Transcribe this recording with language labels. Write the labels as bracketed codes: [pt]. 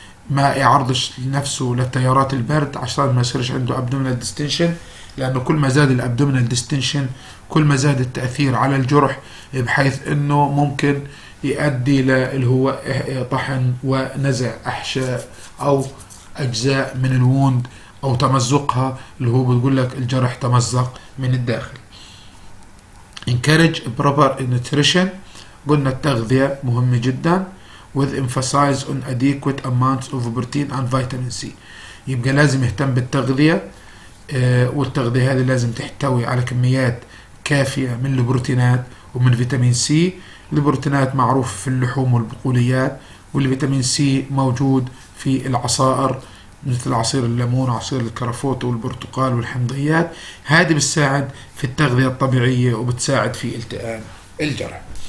[ar] ما يعرضش نفسه لتيارات البرد عشان ما يصيرش عنده [en] abdominal distension، [ar] لانه كل ما زاد الابدومينال ديستنشن كل ما زاد التأثير على الجرح، بحيث انه ممكن يؤدي اللي هو طحن ونزع احشاء او اجزاء من الووند او تمزقها، اللي هو بتقول لك الجرح تمزق من الداخل. [en] encourage proper nutrition، [ar] قلنا التغذية مهمة جدا [en] with emphasize on adequate amounts of protein and vitamin C. [ar] يبقى لازم يهتم بالتغذية، والتغذية هذه لازم تحتوي على كميات كافية من البروتينات ومن فيتامين سي. البروتينات معروف في اللحوم والبقوليات، والفيتامين سي موجود في العصائر مثل عصير الليمون وعصير الكرفوت والبرتقال والحمضيات، هذه بتساعد في التغذية الطبيعية وبتساعد في التئام الجرح.